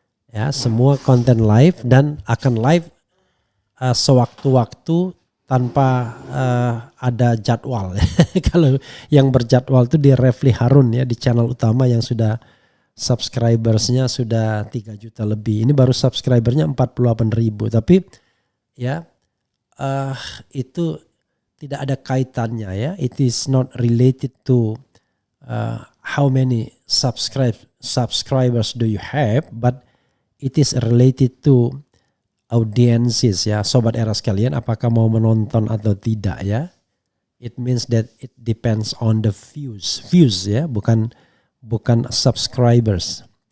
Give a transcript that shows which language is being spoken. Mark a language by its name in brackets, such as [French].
[Indonesian] Ya, semua konten live dan akan live sewaktu-waktu tanpa ada jadwal. Kalau yang berjadwal itu di Refli Harun ya, di channel utama yang sudah subscribersnya sudah 3 juta lebih. Ini baru subscribernya 48.000. Tapi ya itu tidak ada kaitannya ya. [English] It is not related to how many subscribers do you have, but it is related to audiences ya. [Indonesian] Sobat era sekalian, apakah mau menonton atau tidak ya. [English] It means that it depends on the views ya, [Indonesian] bukan [English] subscribers.